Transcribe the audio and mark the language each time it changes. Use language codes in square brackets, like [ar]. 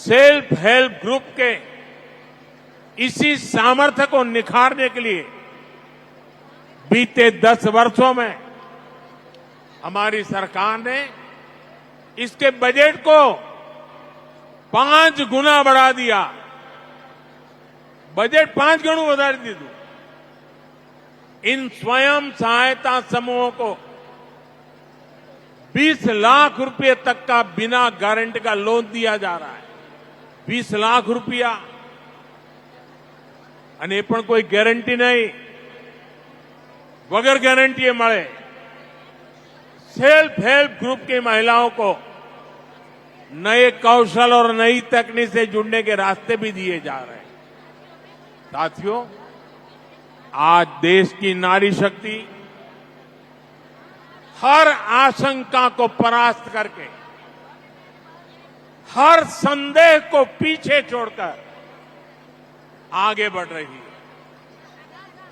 [hi] Self help group के इसी सामर्थ्य को निखारने के लिए बीते 10 वर्षों में हमारी सरकार ने इसके बजट को 5 गुना बढ़ा दिया। बजट 5 गुना बढ़ा दिया। इन स्वयं सहायता समूहों को 20 लाख रुपए तक का बिना गारंटी का लोन दिया जा रहा है। 20 लाख रुपया [gu] અને પણ કોઈ ગેરંટી નહીં, વગર ગેરંટીએ મળે। [hi] सेल्फ हेल्प ग्रुप की महिलाओं को नए कौशल और नई तकनीक से जुड़ने के रास्ते भी दिए जा रहे हैं। साथियों, आज देश की नारी शक्ति हर आशंका को परास्त करके, हर संदेह को पीछे छोड़कर आगे बढ़ रही है।